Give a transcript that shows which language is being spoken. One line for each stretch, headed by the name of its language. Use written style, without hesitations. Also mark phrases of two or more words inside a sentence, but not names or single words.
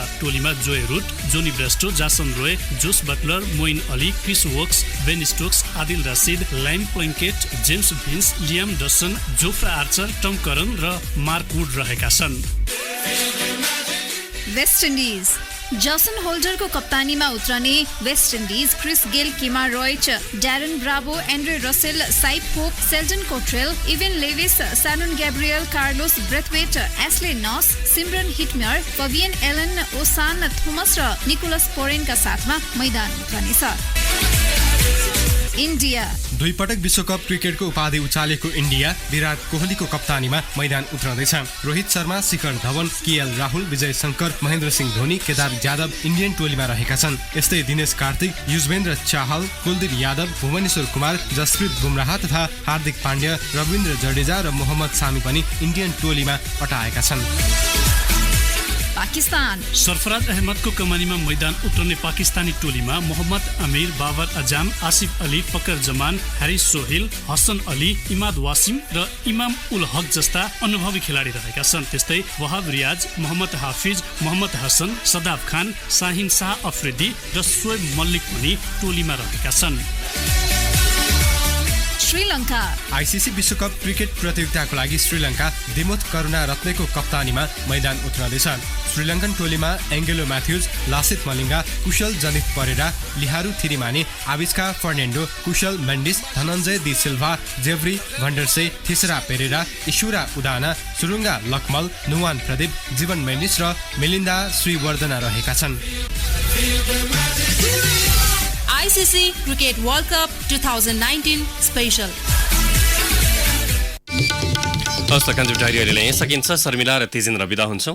Nepali: टोलीमा जोए रूट, जोनी ब्रेस्टो, जासन रोय, जोस बटलर, मोइन अली, क्रिस वोक्स, बेन स्टोक्स, आदिल रसिद, लाइम प्लङ्केट, जेम्स भिन्स, लियाम डसन, जोफ्रा आर्चर, टम करन र मार्क वुड रहेका छन्। वेस्ट इन्डिज जसन होल्डरको कप्तानीमा उत्रने वेस्ट इन्डिज क्रिस गेल, किमा रोयच, ड्यारन ब्राभो, एन्ड्रे रसेल, साइप पोप, सेल्टन कोट्रेल, इभेन लेविस, सानन ग्याब्रियल, कार्लोस ब्रेथवेट, एस्ले नस, सिमरन हिटमेयर, फबियन एलन, ओसान थोमस र निकोलस पोरेनका साथमा मैदान उत्रनेछ। इन्डिया 2 पटक विश्वकप क्रिकेटको उपाधि उचालेको इन्डिया विराट कोहलीको कप्तानीमा मैदान उत्रँदैछ। रोहित शर्मा, शिखर धवन, केएल राहुल, विजय शङ्कर, महेन्द्र सिंह धोनी, केदार जाधव इन्डियन टोलीमा रहेका छन्। यस्तै दिनेश कार्तिक, युजवेन्द्र चाहल, कुलदीप यादव, भुवनेश्वर कुमार, जसप्रीत बुमराह तथा हार्दिक पाण्ड्या, रविन्द्र जडेजा र मोहम्मद सामी पनि इन्डियन टोलीमा अटाएका छन्। पाकिस्तान सरफराज अहमदको कमानीमा मैदान उत्रने पाकिस्तानी टोलीमा मोहम्मद अमीर, बाबर अजाम, आसिफ अली, फकर जमान, हारिस सोहेल, हसन अली, इमाद वासिम र इमाम उल हक जस्ता अनुभवी खेलाडी रहेका छन्। त्यस्तै वहाब रियाज, मोहम्मद हाफिज, मोहम्मद हसन, सदाब खान, शाहिन शाह अफ्रिदी र सोएब मल्लिक पनि टोलीमा रहेका छन्। श्रीलङ्का आइसिसी विश्वकप क्रिकेट प्रतियोगिताको लागि श्रीलङ्का दिमुथ करुणा रत्नेको कप्तानीमा मैदान उत्रँदैछ। श्रीलङ्कन टोलीमा एङ्गेलो म्याथ्युज, लासित मलिङ्गा, कुशल जनित परेरा, लिहारू थिरिमाने, आविष्का फर्नेन्डो, कुशल मेन्डिस, धनञ्जय दी सिल्भा, जेभ्री भण्डरसे, थिसरा पेरेरा, ईश्वरा उदाना, सुरुङ्गा लक्मल, नुवान प्रदीप, जीवन मेन्डिस र मिलिन्दा श्रीवर्धना रहेका छन्। आइसिसी क्रिकेट वर्ल्ड कप 2019 स्पेशल। हस्त कान्तिपुर डायरी अहिले यहीँ सकिन्छ। शर्मिला र तेजेन्द्र बिदा हुन्छौँ।